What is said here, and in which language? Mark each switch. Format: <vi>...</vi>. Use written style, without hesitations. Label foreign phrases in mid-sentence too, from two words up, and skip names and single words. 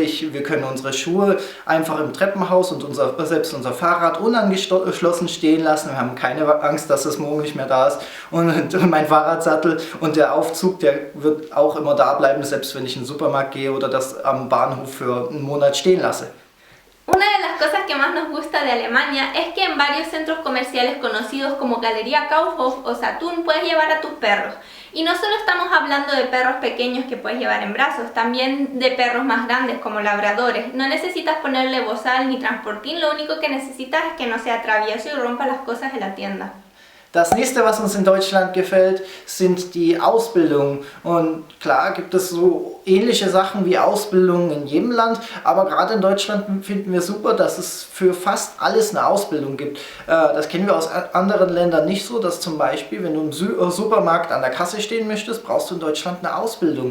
<de>Wir können unsere Schuhe einfach im Treppenhaus und selbst unser Fahrrad unangeschlossen stehen lassen. Wir haben keine Angst, dass es morgen nicht mehr da ist. Und mein Fahrradsattel und der Aufzug, der wird auch immer da bleiben, selbst wenn ich in den Supermarkt gehe oder das am Bahnhof für einen Monat stehen lasse.</de> <es>Una de las cosas que más nos gusta de Alemania es que en varios centros comerciales conocidos como Galería Kaufhof o Saturn puedes llevar a tus perros. Y no solo estamos hablando de perros pequeños que puedes llevar en brazos, también de perros más grandes como labradores. No necesitas ponerle bozal ni transportín, lo único que necesitas es que no sea travieso y rompa las cosas de la tienda.</es> <de>Das nächste, was uns in Deutschland gefällt, sind die Ausbildungen. Und klar gibt es so ähnliche Sachen wie Ausbildungen in jedem Land, aber gerade in Deutschland finden wir super, dass es für fast alles eine Ausbildung gibt. Das kennen wir aus anderen Ländern nicht so, dass zum Beispiel, wenn du im Supermarkt an der Kasse stehen möchtest, brauchst du in Deutschland eine Ausbildung.</de>